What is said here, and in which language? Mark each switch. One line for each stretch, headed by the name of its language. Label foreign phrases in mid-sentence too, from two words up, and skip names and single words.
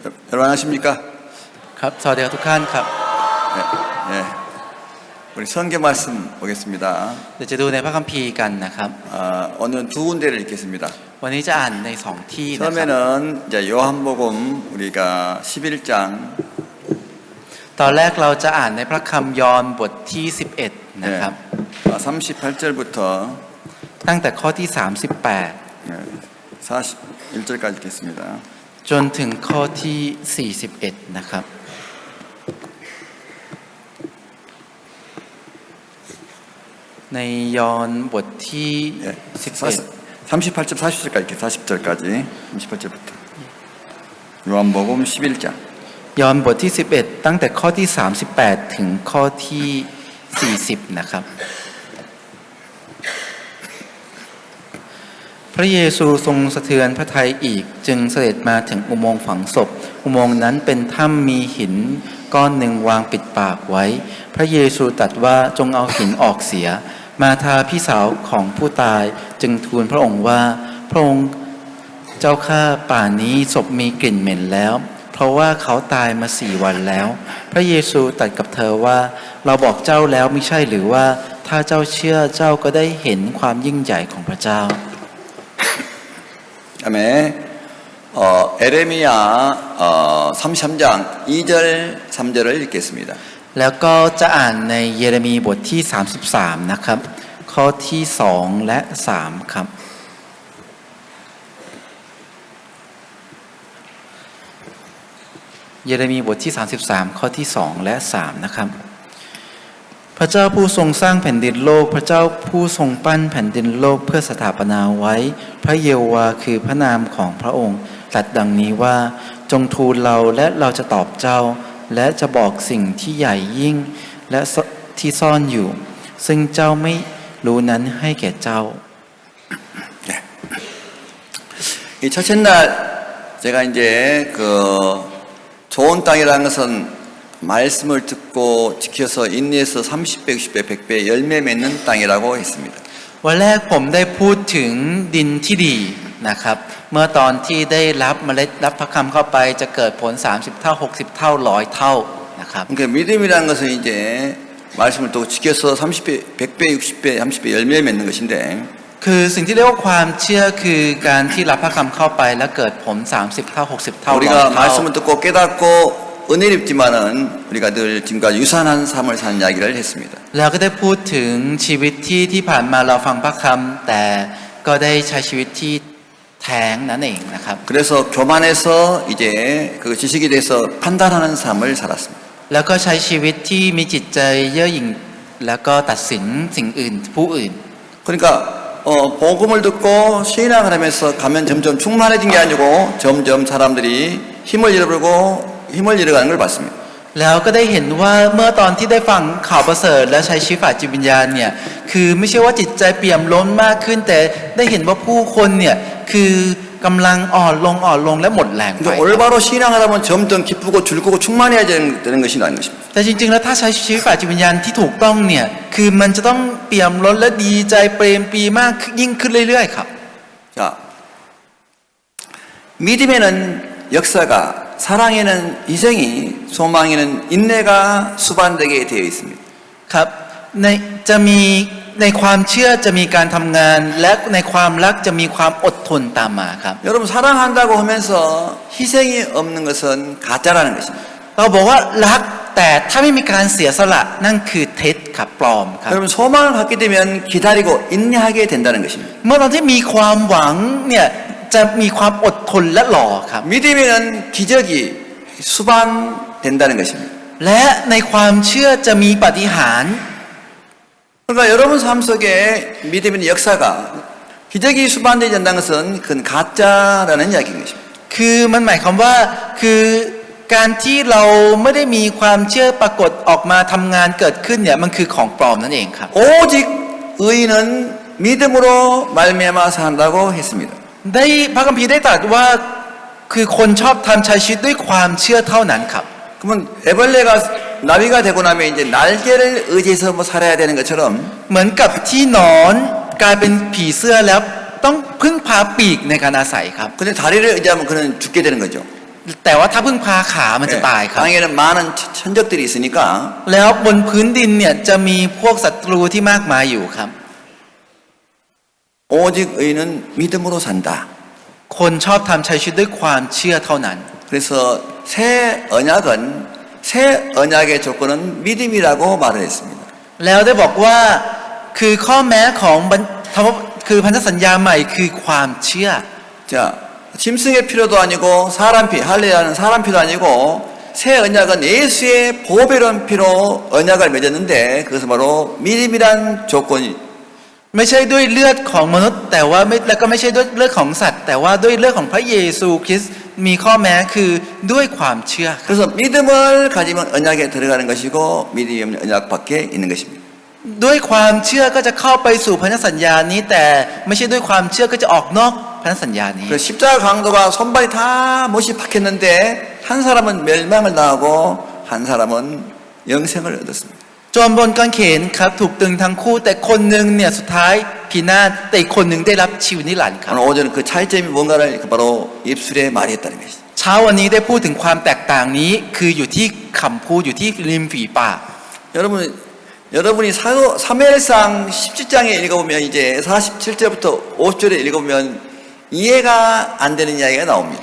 Korean: 여러분 안녕하십니까?
Thai: ครับสวัสดีครับทุกท่านครับ
Korean: 네, 우리 성경 말씀 보겠습니다.
Thai: เดี๋ยวจะดูในพระคัมภีร์กันนะครับ
Korean: 오늘은 두 군데를 읽겠습니다.
Thai: วันนี้จะอ่านในสองที่นะครับ
Korean: 처음에는 이제 요한복음 우리가 11장
Thai: ตอนแรกเราจะอ่านในพระคัมภีร์ยอห์นบทที่11นะครับ
Korean: 38절부터
Thai: ตั้งแต่ข้อที่
Korean: 41절까지 읽겠습니다.
Thai: 38 จนถึงข้อที่ 41 นะครับในยอห์นบทที่ 11
Korean: 38절 40절까지 읽게 40절까지 38절부터 요한복음 11장
Thai: ยอห์นบทที่ 11 ตั้งแต่ข้อที่ 38 ถึงข้อที่ 40 นะครับพระเยซูทรงสะเทือนพระทัยอีกจึงเสด็จมาถึงอุ โมงค์ฝังศพอุโมงค์นั้นเป็นถ้ำมีหินก้อนหนึ่งวางปิดปากไว้พระเยซูตรัสว่าจงเอาหินออกเสียมาธาพี่สาวของผู้ตายจึงทูลพระองค์ว่าพระองค์เจ้าข้าป่านนี้ศพมีกลิ่นเหม็นแล้วเพราะว่าเขาตายมา4 วันแล้วพระเยซูตรัสกับเธอว่าเราบอกเจ้าแล้วไม่ใช่หรือว่าถ้าเจ้าเชื่อเจ้าก็ได้เห็นความยิ่งใหญ่ของพระเจ้า
Korean: 다음에 에레미야 33장 2절 3절을 읽겠습니다.
Thai: แล้วก็จะอ่านในเยเรมีบทที่33นะครับข้อที่2และ3ครับเยเรมีบทที่33 ข้อที่2และ3นะครับพระเจ้าผู้ทรงสร้างแผ่นดินโลกพระเจ้าผู้ทรงปั้นแผ่นดินโลกเพื่อสถาปนาไว้พระเยโฮวาห์คือพระนามของพระองค์ตรัสดังนี้ว่าจงทูลเราและเราจะตอบเจ้าและจะบอกสิ่งที่ใหญ่ยิ่งและที่ซ่อนอยู่ซึ่งเจ้าไม่รู้นั้นให้แก่เจ้า
Korean: 이 첫째 날 제가 이제 그 좋은 땅이라는 것은 말씀을 듣고 지켜서 인내해서 30배, 60배, 100배 열매 맺는 땅이라고 했습니다.
Thai: วันแรกผมได้พูดถึงดินที่ดีนะครับเมื่อตอนที่ได้รับเมล็ดรับพระคำเข้าไปจะเกิดผล30เท่า60เท่า100เท่านะครับ
Korean: 그러니까 믿음이라는 것은 이제 말씀을 또 지켜서 30배, 100배, 60배, 30배 열매 맺는 것인데
Thai: คือสิ่งที่เรียกว่าความเชื่อคือการที่รับพระคำเข้าไปแล้วเกิดผล30เท่า60เท่า100
Korean: 우리가
Thai: เท่า
Korean: 말씀을 듣고 깨닫고 은혜를 입지만은 우리가 늘 지금까지 유산한 삶을 사는 이야기를 했습니다.
Thai: เราก็ได้พูดถึงชีวิตที่ผ่านมาเราฟังพระคำแต่ก็ได้ใช้ชีวิตที่แท้งนั่นเองนะครับ
Korean: 그래서 교만해서 이제 그 지식에 대해서 판단하는 삶을 살았습니다.
Thai: แล้วก็ใช้ชีวิตที่มีจิตใจเย่อหยิ่งแล้วก็ตัดสินสิ่งอื่นผู้อื่น
Korean: 그러니까 복음을 듣고 신앙을 하면서 가면 점점 충만해진 게 아니고 점점 사람들이 힘을 잃어가는 걸 봤습니다.
Thai: แล้วก็ได้เห็นว่าเมื่อตอนที่ได้ฟังข่าวประเสริฐและใช้ชีวิตฝ่ายจิตวิญญาณเนี่ยคือไม่ใช่ว่าจิตใจเปี่ยมล้นมากขึ้นแต่ได้เห็นว่าผู้คนเนี่ยคือกำลังอ่อนลงและหมดแรงไป
Korean: 올바로 신앙하다 보면 점점 기쁘고 즐거고 충만해야 되는 것이 아닌 것입니다.
Thai: แต่จริงๆแล้วถ้าใช้ชีวิตฝ่ายจิตวิญญาณที่ถูกต้องเนี่ยคือมันจะต้องเปี่ยมล้นและดีใจเปรมปรีมากยิ่งขึ้นเรื่อยๆครับ
Korean: 자, 믿음에는 역사가 사랑에는 희생이 소망에는 인내가 수반되게 되어 있습니다.
Thai: ครับจะมีในความเชื่อจะมีการทำงานและในความรักจะมีความอดทนตามมาครับ
Korean: 여러분 사랑한다고 하면서 희생이 없는 것은 가짜라는 것입니다.
Thai: เราบอกว่ารักแต่ถ้าไม่มีการเสียสละนั่นคือเท็จครับปลอมครับ
Korean: 여러분 소망을 갖게 되면 기다리고 인내하게 된다는 것입니다.
Thai: เมื่อตอนที่มีความหวังเนี่ยจะมีความอดทนและรอครับ
Korean: 믿음에는 기적이 수반된다는 것입니다.
Thai: และในความเชื่อจะมีปาฏิหาริย์
Korean: 그러니까 여러분 삶 속에 믿음의 역사가 기적이 수반되지 않는 것은 그건 가짜라는 이야기인 것입니다.
Thai: คือมันหมายความว่าคือการที่เราไม่ได้มีความเชื่อปรากฏออกมาทำงานเกิดขึ้นเนี่ยมันคือของปลอมนั่นเองครับ
Korean: 오직 의인은 믿음으로 말미암아 산다고 했습니다.
Thai: ได้พระคัมภีร์ได้ตรัสว่าคือคนชอบทำใช้ชีวิตด้วยความเชื่อเท่านั้นครับ
Korean: 그러면 애벌레가 나비가 되고 나면 이제 날개를 의지해서 뭐 살아야 되는 것처럼
Thai: เหมือนกับที่หนอนกลายเป็นผีเสื้อแล้วต้องพึ่งพาปีกในการอาศัยครับ
Korean: 근데 다리를 의지하면 그는 죽게 되는 거죠.
Thai: แต่ว่าถ้าพึ่งพาขามันจะ
Korean: 예,
Thai: ตายครับ
Korean: 땅에는 많은 천적들이 있으니까
Thai: แล้วบนพื้นดินเนี่ยจะมีพวกศัตรูที่มากมายอยู่ครับ
Korean: 오직 의인은 믿음으로 산다.
Thai: คนชอบทำใช้ชีวิตด้วยความเชื่อเท่านั้น
Korean: 그래서 새 언약은 새 언약의 조건은 믿음이라고 말을 했습니다.
Thai: แล้วได้บอกว่าคือข้อแม้ของคือพันธสัญญาใหม่คือความเชื่อ
Korean: 자, 짐승의 피로도 아니고 사람 피, 할례하는 사람 피도 아니고 새 언약은 예수의 보배로운 피로 언약을 맺었는데 그것은 바로 믿음이란 조건이
Thai: ไม่ใช่ด้วยเลือดของมนุษย์แต่ว่าไม่แล้วก็ไม่ใช่ด้วยเลือดของสัตว์ แต่ว่าด้วยเลือดของพระเยซูคริสต์มีข้อแม้คือด้วยความเชื่อ
Korean: 그래서 믿음을 가지면 언약에 들어가는 것이고 믿음이 없는 언약 밖에 있는 것입니다.
Thai: ด้วยความเชื่อก็จะเข้าไปสู่พันธสัญญานี้แต่ไม่ใช่ด้วยความเชื่อก็จะออกนอกพันธสัญญานี้
Korean: 그래서 십자가 강도가 손발이 다 못이 박혔는데 한 사람은 멸망을 당하고 한 사람은 영생을 얻었습니다.
Thai: จนบนกางเขนครับถูกตึงทั้งคู่แต่คนหนึ่งเนี่ยสุดท้ายพินาศแต่อีกคนหนึ่งได้รับชีวิตนิรันดร์ครับ
Korean: 오늘 오전은 그 차이점이 뭔가를 바로 입술에 말했다는 것이죠.
Thai: เช้าวันนี้ได้พูดถึงความแตกต่างนี้คืออยู่ที่คำพูดอยู่ที่ริมฝีปาก
Korean: 여러분이 사무엘상 17장에 읽어보면 이제 47절부터 50절에 읽어보면 이해가 안 되는 이야기가 나옵니다.